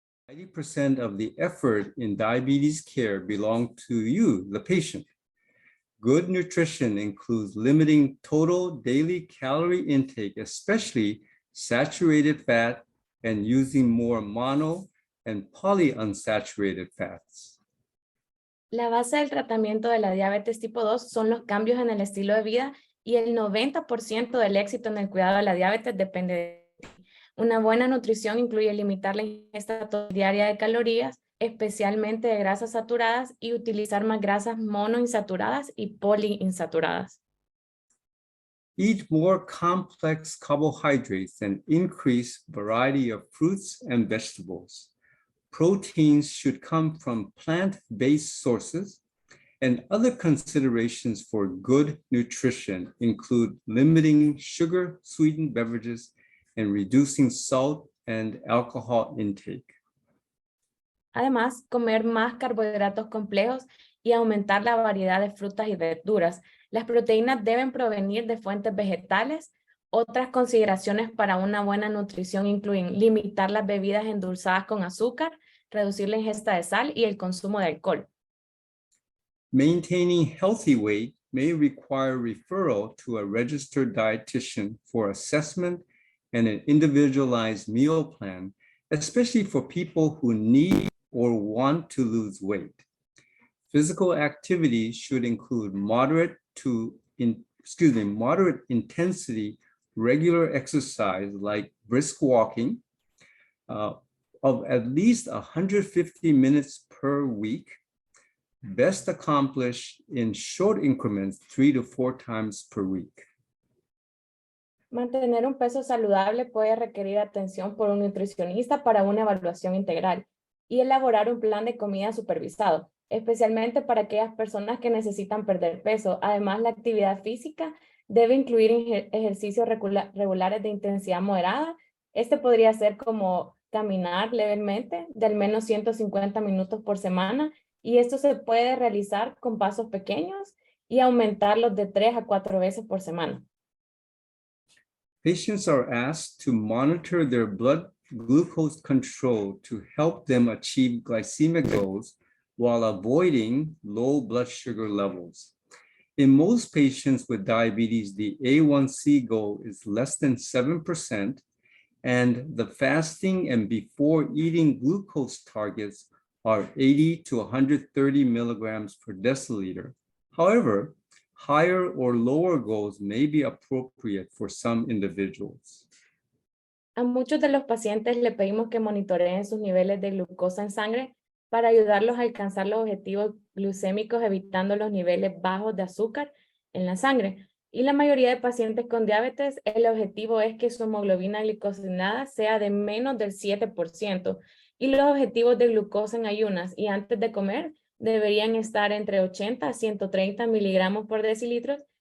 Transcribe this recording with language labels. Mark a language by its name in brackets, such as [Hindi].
[English] 90% of the effort in diabetes care belong to you, the patient. Good nutrition includes limiting total daily calorie intake, especially saturated fat, and using more mono and polyunsaturated fats. [Spanish] La base del tratamiento de la diabetes tipo 2 son los cambios en el estilo de vida y el 90% del éxito en el cuidado de la diabetes depende de ti. Una buena nutrición incluye limitar la ingesta diaria de calorías, especialmente de grasas saturadas, y utilizar más grasas monoinsaturadas y poliinsaturadas. [English] Eat more complex carbohydrates and increase variety of fruits and vegetables. Proteins should come from plant-based sources, and other considerations for good nutrition include limiting sugar-sweetened beverages and reducing salt and alcohol intake. [Spanish] Además, comer más carbohidratos complejos y aumentar la variedad de frutas y verduras. Las proteínas deben provenir de fuentes vegetales. Otras consideraciones para una buena nutrición incluyen limitar las bebidas endulzadas con azúcar, reducir la ingesta de sal y el consumo de alcohol. [English] Maintaining healthy weight may require referral to a registered dietitian for assessment and an individualized meal plan, especially for people who need or want to lose weight. Physical activity should include moderate intensity, regular exercise like brisk walking of at least 150 minutes per week, best accomplished in short increments 3 to 4 times per week. [Spanish] Mantener un peso saludable puede requerir atención por un nutricionista para una evaluación integral y elaborar un plan de comida supervisado, especialmente para aquellas personas que necesitan perder peso. Además, la actividad física debe incluir ejercicios regulares de intensidad moderada. Este podría ser como caminar levemente de al menos 150 minutos por semana, y esto se puede realizar con pasos pequeños y aumentarlos de 3 a 4 veces por semana. [English] Patients are asked to monitor their blood glucose control to help them achieve glycemic goals while avoiding low blood sugar levels. In most patients with diabetes, the A1C goal is less than 7%, and the fasting and before eating glucose targets are 80 to 130 milligrams per deciliter. However, higher or lower goals may be appropriate for some individuals. [Spanish] A muchos de los pacientes le pedimos que monitoreen sus niveles de glucosa en sangre para ayudarlos a alcanzar los objetivos glucémicos, evitando los niveles bajos de azúcar en la sangre. Y la mayoría de pacientes con diabetes, el objetivo es que su hemoglobina glicosilada sea de menos del 7%, y los objetivos de glucosa en ayunas y antes de comer deberían estar entre 80 a 130 miligramos por decilitro.